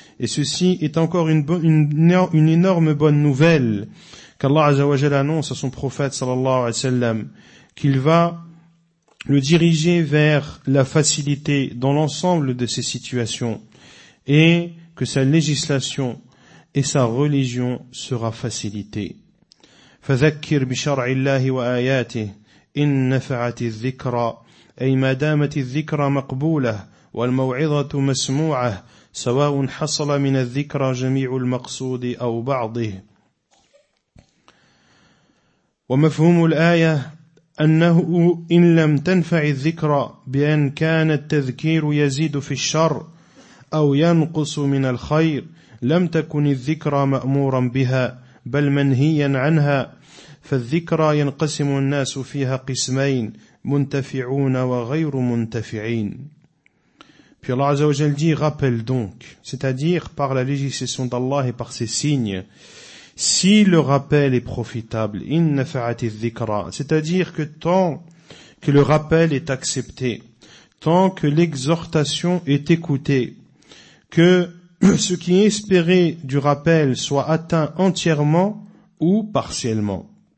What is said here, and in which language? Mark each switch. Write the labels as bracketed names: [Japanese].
[French] Et ceci est encore une énorme bonne nouvelle qu'Allah Azza wa Jalla annonce à son prophète sallallahu alayhi wa sallam, qu'il va le diriger vers la facilité dans l'ensemble de ses situations et que sa législation et sa religion sera facilitée. [Arabic] فذكر بشرع الله وآياته إن نفعت الذكرى أي ما دامت الذكرى مقبولة والموعظة مسموعة سواء حصل من الذكرى جميع المقصود أو بعضه. ومفهوم الآية أنه إن لم تنفع الذكرى بأن كان التذكير يزيد في الشر أو ينقص من الخير لم تكن الذكرى مأمورا بها بل منهيا عنها. فالذكرى ينقسم الناس فيها قسمين منتفعون وغير منتفعين. [French] Puis Allah Azza wa Jalla dit, rappelle donc, c'est-à-dire par la législation d'Allah et par ses signes, si le rappel est profitable, [Arabic] inna fa'ati dhikra, [French] c'est-à-dire que tant que le rappel est accepté, tant que l'exhortation est écoutée, que ce qui est espéré du rappel soit atteint entièrement ou partiellement.